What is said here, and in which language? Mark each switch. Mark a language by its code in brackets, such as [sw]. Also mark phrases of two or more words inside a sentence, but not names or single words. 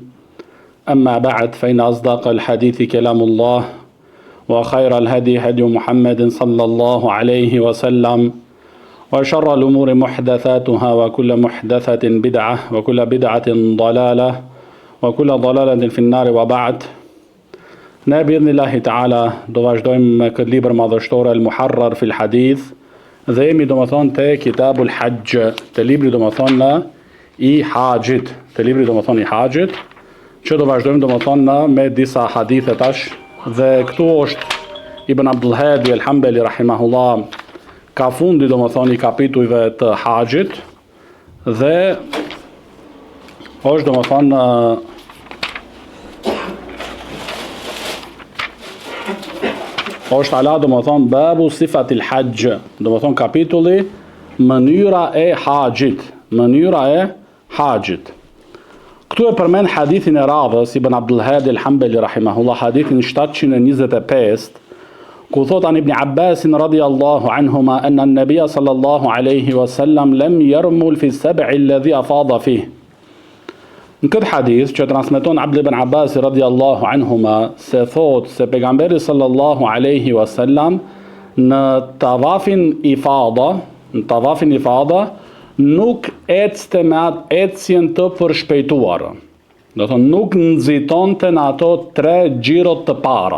[ar] أما بعد فإن أصدق الحديث كلام الله وخير الهدي هدي محمد صلى الله عليه وسلم وشر الأمور محدثاتها وكل محدثة بدعة وكل بدعة ضلالة وكل ضلالة في النار وبعد. [sq] Ne [ar] بإذن الله تعالى [sq] do vazhdojmë me këtë libër madhështor al-Muharrar fil Hadith dhe jemi domethënë te Kitabul Hajj, te libri domethënë i Haxhit, te libri domethënë i Haxhit, që do vazhdojmë domethënë me disa hadithe tash. Dhe këtu është Ibn Abdul Hadi al-Hanbali rahimahullah, ka fundi domethënë i kapitujve të Haxhit dhe është domethënë është ala domethënë [ar] باب صفة الحج, [sq] domethënë kapitulli mënyra e haxhit, mënyra e haxhit. Këtu e përmend hadithin e radhës Ibn Abdul Hadi al-Hanbali rahimahullah, hadithin 725, ku thot [ar] عن ابن عباس رضي الله عنهما أن النبي صلى الله عليه وسلم لم يرمل في السبع الذي أفاض فيه. [sq] Në këtë hadith që transmeton Abdullah ibn Abbas [ar] رضي الله عنهما [sq] se thot se pejgamberi [ar] صلى الله عليه وسلم [sq] në tavafin ifada nuk ecte me atë ecjen të përshpejtuar. Do thonë nuk nxitonte në ato 3 xhirot të para.